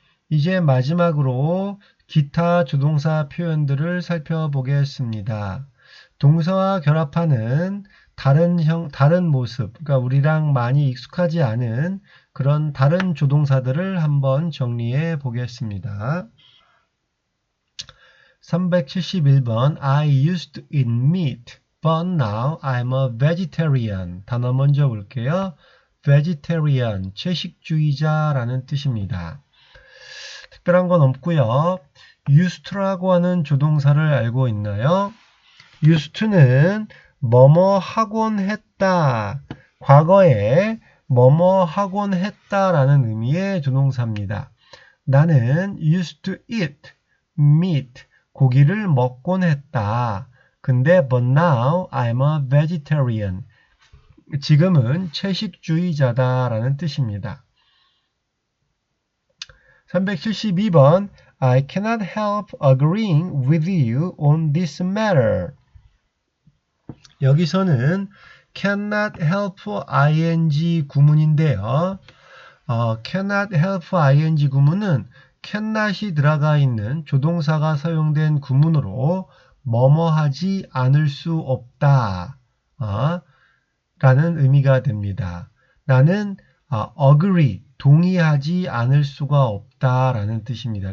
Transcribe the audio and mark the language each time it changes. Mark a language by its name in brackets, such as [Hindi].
[Korean] 이제 마지막으로 기타 조동사 표현들을 살펴보겠습니다. 동사와 결합하는 다른 모습, 그러니까 우리랑 많이 익숙하지 않은 그런 다른 조동사들을 한번 정리해 보겠습니다. [English] 371번 I used to eat meat, but now I'm a vegetarian. [Korean] 단어 먼저 볼게요. vegetarian, 채식주의자라는 뜻입니다. 특별한 건 없고요. used to라고 하는 조동사를 알고 있나요? used to는 뭐뭐 하곤 했다, 과거에 뭐뭐 하곤 했다라는 의미의 조동사입니다. 나는 [English] used to eat meat, [Korean] 고기를 먹곤 했다. 근데 [English] but now I'm a vegetarian, [Korean] 지금은 채식주의자다라는 뜻입니다. [English] 372번 I cannot help agreeing with you on this matter. [Korean] 여기서는 cannot help ing 구문인데요. cannot help ing 구문은 cannot이 들어가 있는 조동사가 사용된 구문으로 뭐뭐 하지 않을 수 없다 라는 의미가 됩니다. 나는 agree, 동의하지 않을 수가 없다라는 뜻입니다.